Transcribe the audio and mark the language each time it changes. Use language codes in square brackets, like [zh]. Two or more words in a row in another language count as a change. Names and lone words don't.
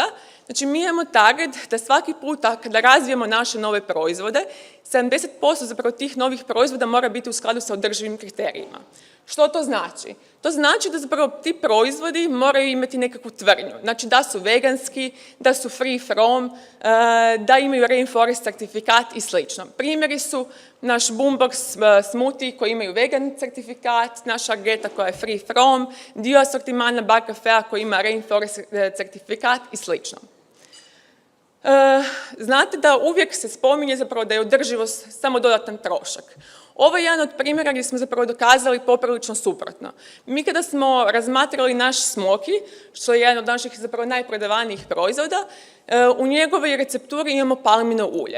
[hr] Znači mi imamo target da svaki puta kada razvijemo naše nove proizvode, 70% zapravo tih novih proizvoda mora biti u skladu sa održivim kriterijima. Što to znači? To znači da zapravo ti proizvodi moraju imati nekakvu tvrdnju. Znači da su veganski, da su [en] free from, [hr] da imaju rainforest certifikat i slično. Primjeri su naš boombox smoothie koji imaju vegan certifikat, naša Argeta koja je [en] free from, [hr] dio asortimana bar kafea koji ima rainforest certifikat i slično. Znate da uvijek se spominje zapravo da je održivost samo dodatan trošak. Ovo je jedan od primjera gdje smo zapravo dokazali poprilično suprotno. Mi kada smo razmatrali naš smoki, što je jedan od naših zapravo najprodavanijih proizvoda, u njegovoj recepturi imamo palmino ulje.